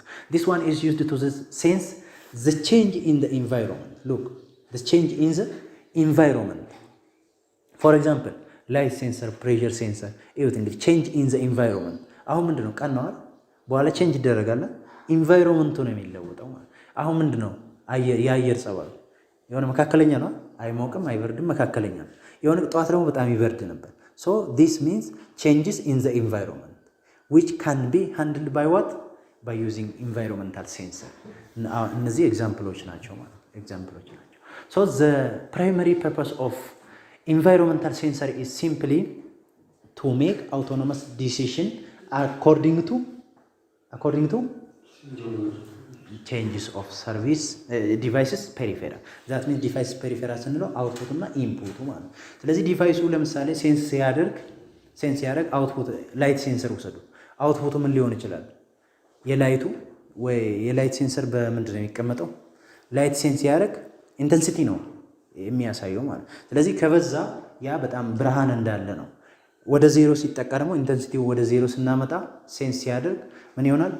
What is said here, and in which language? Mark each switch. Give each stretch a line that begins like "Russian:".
English: This one is used to sense the change in the environment. Look, the change in the environment. For example, light sensor, pressure sensor, everything. Change in the environment.
Amharic: አሁን ምንድነው ቀን ነው አይደል? በኋላ ቼንጅ ይደረጋል። ኢንቫይሮንመንቱ ነው የሚለወጠው ማለት። አሁን ምንድነው የአየር ጸባዩ የሆነ መካከለኛ ነው፣ አይሞቅም አይበርድም፣ መካከለኛ ነው። የሆነ ጠዋት ደግሞ በጣም ይበርድ ነበር።
English: So this means changes in the environment which can be handled by what? By using environmental sensor.
Amharic: እነዚህ ኤግዛምፕሎች ናቸው ማለት ኤግዛምፕሎች ናቸው።
English: So the primary purpose of environmental sensor is simply to make autonomous decision according to changes of service devices peripheral. That means device peripheral
Amharic: ስንለው አውትፑት እና ኢንፑቱ ማለት። ስለዚህ ዲቫይሱ ለምሳሌ ሴንስ ሲያደርግ ሴንስ ያደርግ አውትፑት ላይት ሴንሰር ውሰዱ። አውትፑቱ ምን ሊሆን ይችላል? የላይቱ ወይ የላይት ሴንሰር በምንድን ነው የሚቀመጠው? ላይት ሴንስ ያደርግ ኢንተንሲቲ ነው የሚያሳየው ማለት። ስለዚህ ከበዛ ያ በጣም ብርሃን እንዳለ ነው። ወደ ዜሮ ሲጠቃ ደግሞ ኢንተንሲቲ ወደ ዜሮ ስናመጣ ሴንስ ሲያደርግ ምን ይሆናል?